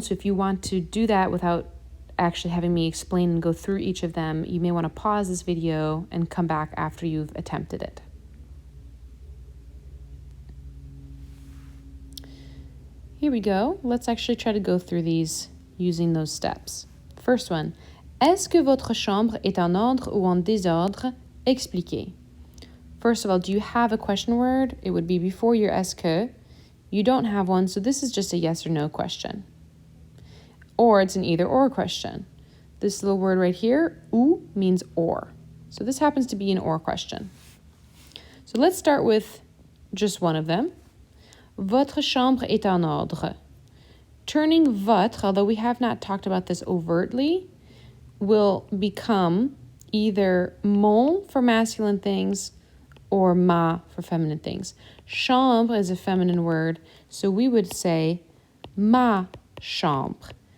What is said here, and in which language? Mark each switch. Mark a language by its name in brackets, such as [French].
[English] So if you want to do that without actually having me explain and go through each of them, you may want to pause this video and come back after you've attempted it. Here we go. Let's actually try to go through these using those steps. First one. [French] Est-ce que votre chambre est en ordre ou en désordre? Expliquez. [English] First of all, do you have a question word? It would be before your est-ce que. You don't have one, so this is just a yes or no question. Or it's an either or question. This little word right here, ou, means or. So this happens to be an or question. So let's start with just one of them. [French] Votre chambre est en ordre. [English] Turning votre, although we have not talked about this overtly, will become either mon for masculine things or ma for feminine things. Chambre is a feminine word, so we would say [French] ma chambre.